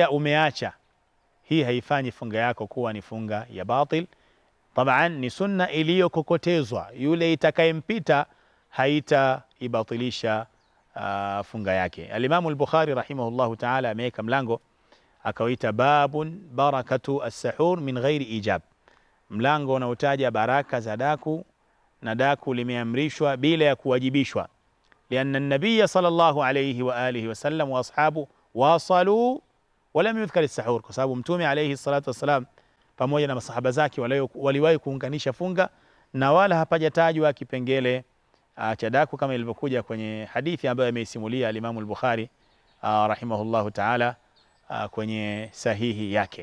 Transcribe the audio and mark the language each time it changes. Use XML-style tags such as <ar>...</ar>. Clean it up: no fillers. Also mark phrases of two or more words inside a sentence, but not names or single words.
<sw>Lakini ikitokea umeacha hii haifanyi funga yako kuwa ni funga ya batil. Taban ni sunna iliyokokotezwa, yule itakayempita haitaibatilisha funga yake. Al-Imam al-Bukhari</sw> <ar>رحمه الله تعالى</ar> <sw>ameweka mlango akauita</sw> <ar>باب بركة السحور من غير إيجاب,</ar> <sw>mlango unaotaja baraka za daku, na daku limeamrishwa bila ya kuwajibishwa.</sw> <ar>لأن النبي صلى الله عليه وعلى آله وسلم وأصحابه واصلوا ولم يذكر السحور,</ar> <sw>kwa sababu mtume</sw> <ar>عليه الصلاة والسلام</ar> <sw>pamoja na masahaba zake waliwahi kuunganisha funga na wala hapajatajwa kipengele cha daku kama ilivyokuja kwenye hadithi ambayo ameisimulia al-Imam al-Bukhari</sw> <ar>رحمه الله تعالى</ar> <sw>kwenye sahihi yake.</sw>